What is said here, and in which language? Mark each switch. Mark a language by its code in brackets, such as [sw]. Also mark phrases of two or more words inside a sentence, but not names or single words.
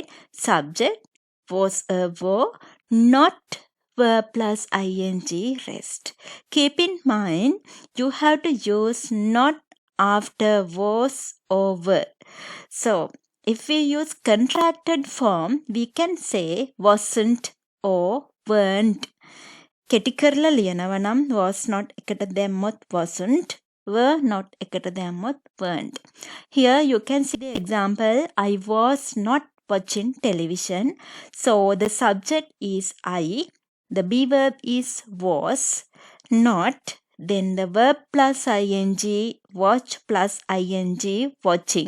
[en] Subject was a verb, not verb plus ing rest. Keep in mind, you have to use not after was or were. So, if we use contracted form, we can say wasn't or weren't. [si] කෙටි කරලා ලියනවා නම් [en] was not [si] එකට දැම්මොත් wasn't, [en] were not [si] එකට දැම්මොත් weren't. [en] Here you can see the example, I was not watching television. So the subject is I, the be verb is was, not, then the verb plus ing, watch plus ing, watching.